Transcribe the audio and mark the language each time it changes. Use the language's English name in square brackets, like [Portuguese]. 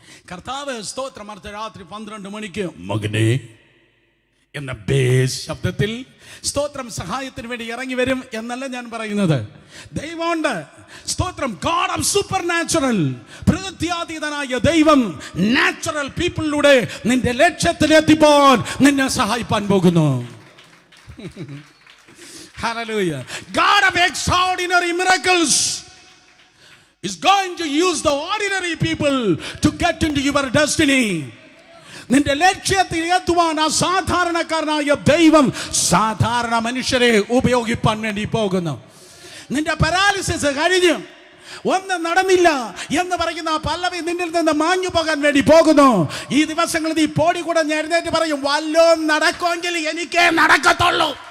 [Malayalam] കർത്താവ്, സ്തോത്രം, അർദ്ധരാത്രി 12 മണിക്ക് മകനെ എന്ന ബേസ് ശബ്ദത്തിൽ, സ്തോത്രം, സഹായത്തിന് വേണ്ടി ഇറങ്ങി വരും എന്നല്ല ഞാൻ പറയുന്നത്. ദൈവമുണ്ട്, സ്തോത്രം, ഗോഡ് ഓഫ് സൂപ്പർ നാച്ചുറൽ, പ്രകൃത്യാതീതനായ ദൈവം നാച്ചുറൽ പീപ്പിളിലൂടെ നിന്റെ ലക്ഷ്യത്തിലെത്തിപ്പോൾ നിന്നെ സഹായിപ്പാൻ പോകുന്നു. [English] Hallelujah. God of extraordinary miracles is going to use the ordinary people to get into your destiny. [Malayalam] നിന്റെ ലക്ഷ്യത്തിൽ എത്തുവാൻ അസാധാരണക്കാരനായ ദൈവം സാധാരണ മനുഷ്യരെ ഉപയോഗിപ്പാൻ വേണ്ടി പോകുന്നു. നിന്റെ പാരാലിസിസ് കഴിഞ്ഞ് ഒന്നും നടന്നില്ല എന്ന് പറയുന്ന പല്ലവി നിന്നിൽ നിന്ന് മാഞ്ഞു പോകാൻ വേണ്ടി പോകുന്നു. ഈ ദിവസങ്ങളിൽ നീ പോടി കൂടെ എഴുന്നേറ്റ് പറയും, വല്ലോം നടക്കുമെങ്കിൽ എനിക്കേ നടക്കത്തുള്ളൂ.